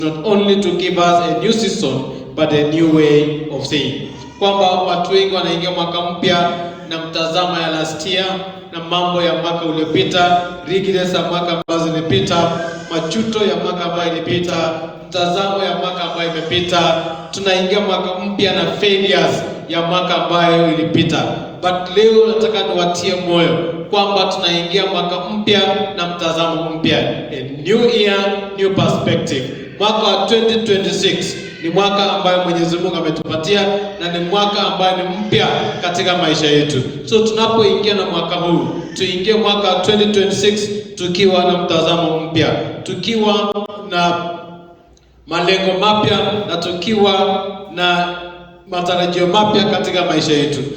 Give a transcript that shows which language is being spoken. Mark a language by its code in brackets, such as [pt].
[en] not only to give us a new season but a new way of saying. [sw] Kwamba watu wengi wanaingia mwaka mpya na mtazamo ya [en] last year [sw] na mambo ya mwaka uliopita, regrets ya mwaka ambazo zilipita, majuto ya mwaka ambayo ilipita, mtazamo ya mwaka ambayo imepita. Tunaingia mwaka mpya na failures ya mwaka ambayo ilipita. But leo nataka niwatie moyo kwamba tunaingia mwaka mpya na mtazamo mpya. [en] A new year, new perspective. [sw] Mwaka wa 2026 ni mwaka ambayo Mwenyezi Mungu ametupatia na ni mwaka ambayo ni mpya katika maisha yetu. So tunapoingia na mwaka huu, tuingie mwaka wa 2026 tukiwa na mtazamo mpya, tukiwa na malengo mapya na tukiwa na matarajio mapya katika maisha yetu.